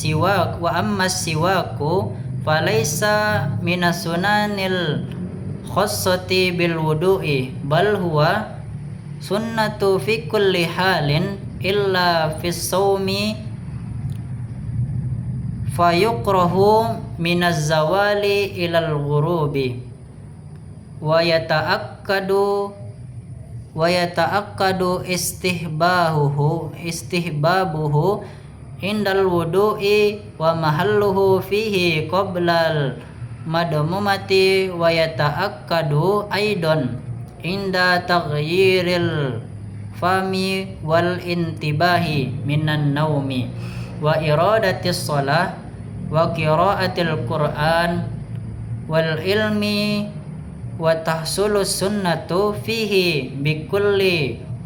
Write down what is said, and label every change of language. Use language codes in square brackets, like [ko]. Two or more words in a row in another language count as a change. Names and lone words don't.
[ar] السواك فليس من السنن الخاصة بالوضوء بل هو سنة في كل حال إلا في الصوم فيكره من الزوال إلى الغروب ويتأكد استحبابه عند الوضوء ومحله فيه قبل المضمضة ويتأكد أيضا عند تغير الفم والانتباه من النوم وإرادة الصلاة وقراءة القرآن والعلم وتحصل السنة فيه بكل